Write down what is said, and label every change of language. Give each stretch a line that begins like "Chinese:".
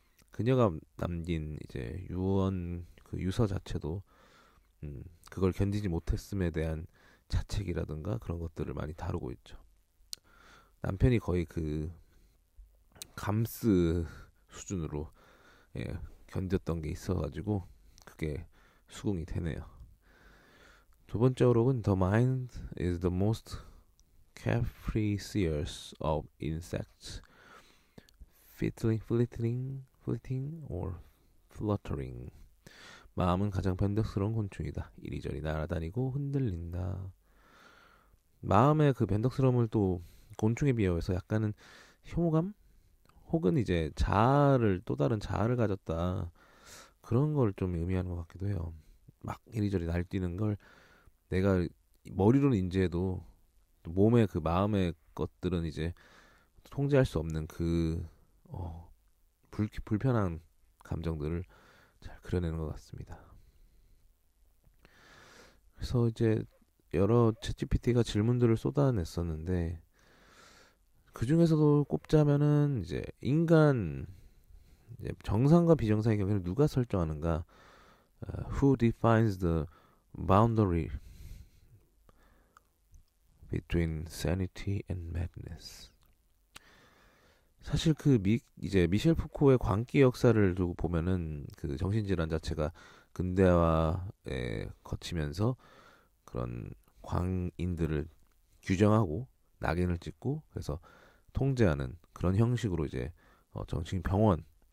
Korean: 그녀가 남긴 이제 그 유서 자체도 그걸 견디지 못했음에 대한 자책이라든가 그런 것들을 많이 다루고 있죠. 남편이 거의 그 감스 수준으로 견뎠던 게 있어가지고 그게 수긍이 되네요. 두 번째 어록은
English: The mind is the most capricious of insects, fleeting or fluttering.
Korean: 마음은 가장 변덕스러운 곤충이다. 이리저리 날아다니고 흔들린다. 마음의 그 변덕스러움을 또 곤충에 비유해서 약간은 혐오감 혹은 이제 또 다른 자아를 가졌다, 그런 걸 좀 의미하는 것 같기도 해요. 막 이리저리 날뛰는 걸 내가 머리로는 인지해도 또 몸의 그 마음의 것들은 이제 통제할 수 없는 그 불편한 감정들을 잘 그려내는 것 같습니다. 그래서 이제 여러 챗GPT가 질문들을 쏟아냈었는데 그 중에서도 꼽자면은 이제 인간 이제 정상과 비정상의 경계를 누가 설정하는가?
English: Who defines the boundary between sanity and madness?
Korean: 사실 이제 미셸 푸코의 광기 역사를 두고 보면은 그 정신질환 자체가 근대화에 거치면서 그런 광인들을 규정하고 낙인을 찍고 그래서 통제하는 그런 형식으로 이제 정신병원